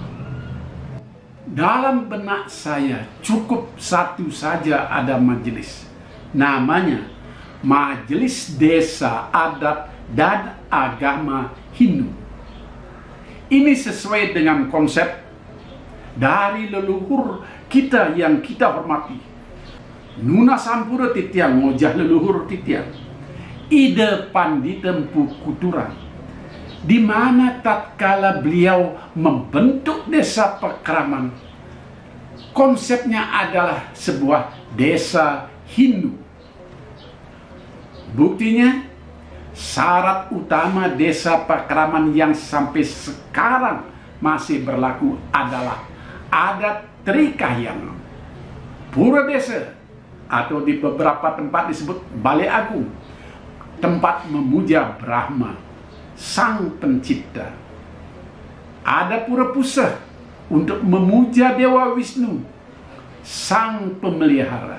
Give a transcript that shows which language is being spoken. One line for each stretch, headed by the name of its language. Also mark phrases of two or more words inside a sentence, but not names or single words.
Indonesian: Dalam benak saya cukup satu saja ada majelis. Namanya Majelis Desa Adat dan Agama Hindu. Ini sesuai dengan konsep dari leluhur kita yang kita hormati.
Balinese: Nuna Sampura Titiang ngojah leluhur titiang.
Indonesian: Ida Panditempu Kuturan, di mana tatkala beliau membentuk desa Pakraman, konsepnya adalah sebuah desa Hindu. Buktinya, syarat utama desa Pakraman yang sampai sekarang masih berlaku adalah adat Trikahyang, pura desa, atau di beberapa tempat disebut Balai Agung, tempat memuja Brahma, Sang Pencipta. Ada pura pusah untuk memuja Dewa Wisnu, Sang Pemelihara.